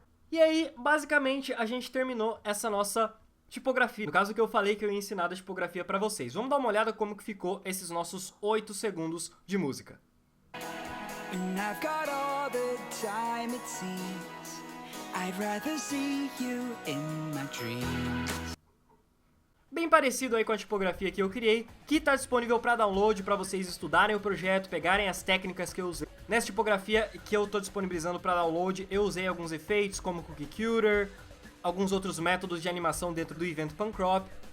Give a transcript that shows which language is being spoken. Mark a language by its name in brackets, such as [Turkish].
[Portuguese] E aí, basicamente, a gente terminou essa nossa tipografia. No caso que eu falei que eu ia ensinar a tipografia para vocês. Vamos dar uma olhada como que ficou esses nossos 8 segundos de música. [English] And I've got all the time it seems. I'd rather see you in my dreams. [Portuguese] Bem parecido aí com a tipografia que eu criei, que está disponível para download para vocês estudarem o projeto, pegarem as técnicas que eu usei. Nessa tipografia que eu estou disponibilizando para download, eu usei alguns efeitos como Cookie Cutter, alguns outros métodos de animação dentro do Event Pancrop.